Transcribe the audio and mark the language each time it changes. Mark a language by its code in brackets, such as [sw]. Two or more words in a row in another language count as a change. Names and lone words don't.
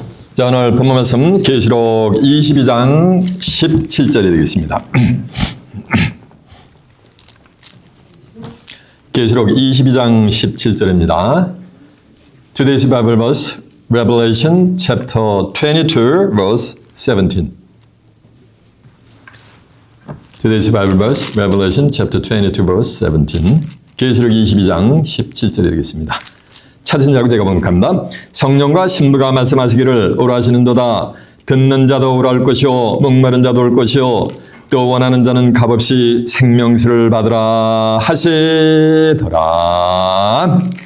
[ko] 자, 오늘 본문 말씀 계시록 22장 17절이 되겠습니다. 계시록 22장 17절입니다. [en] Today's Bible verse, Revelation chapter 22, verse 17. Today's Bible verse, Revelation chapter 22, verse 17. [ko] 계시록 22장 17절이 되겠습니다. 찾은 자고 제가 번역합니다. 성령과 신부가 말씀하시기를 오라시는도다. 듣는 자도 오랄 것이요 목마른 자도 올 것이요 또 원하는 자는 값없이 생명수를 받으라 하시더라.